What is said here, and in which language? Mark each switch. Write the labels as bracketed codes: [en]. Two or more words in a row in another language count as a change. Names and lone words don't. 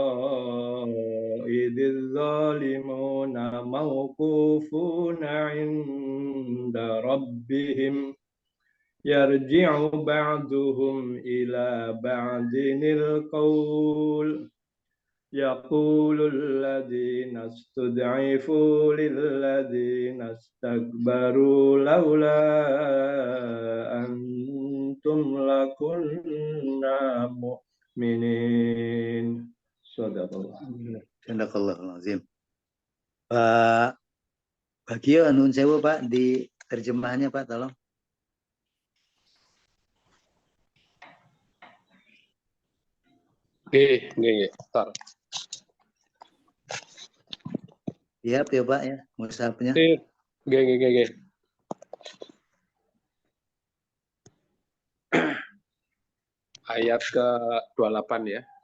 [ar] إذ الظالمون موقوفون عند ربهم يرجع بعضهم إلى بعض القول يقول الذين استضعفوا للذين استكبروا لولا أنتم لكنا مؤمنين. صدق الله العظيم. [jv] Pak Bagio, nun sewu Pak, [id] di terjemahannya Pak, tolong. Oke, bentar. Siap ya Pak ya, mushafnya. Oke. Ayat ke-28 ya.